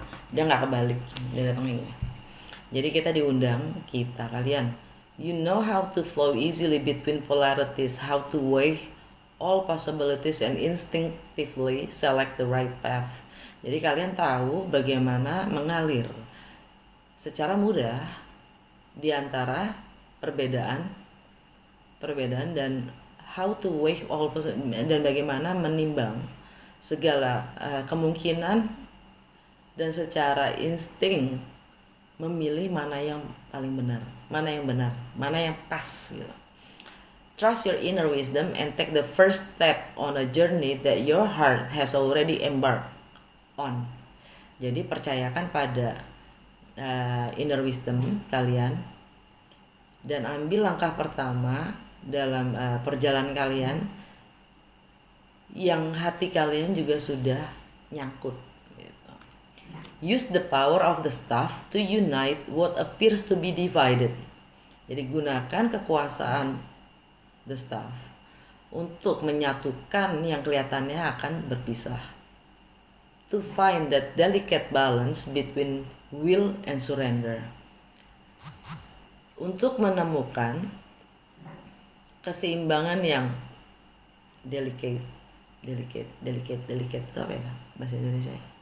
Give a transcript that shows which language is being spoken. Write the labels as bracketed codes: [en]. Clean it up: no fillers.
[id] Dia nggak kebalik, dia datang ini. Jadi kita diundang, kalian, [en] you know how to flow easily between polarities, how to weigh all possibilities and instinctively select the right path. [id] Jadi kalian tahu bagaimana mengalir secara mudah di antara perbedaan dan [en] how to weigh all [id] dan bagaimana menimbang segala kemungkinan dan secara insting memilih mana yang paling benar, mana yang pas gitu. [en] Trust your inner wisdom and take the first step on a journey that your heart has already embarked on. [id] Jadi percayakan pada inner wisdom kalian dan ambil langkah pertama dalam perjalanan kalian yang hati kalian juga sudah nyangkut gitu. [en] Use the power of the staff to unite what appears to be divided. [id] Jadi gunakan kekuasaan the staff untuk menyatukan yang kelihatannya akan berpisah. [en] To find that delicate balance between will and surrender. [id] Untuk menemukan keseimbangan yang delicate itu apa ya bahasa Indonesia ya?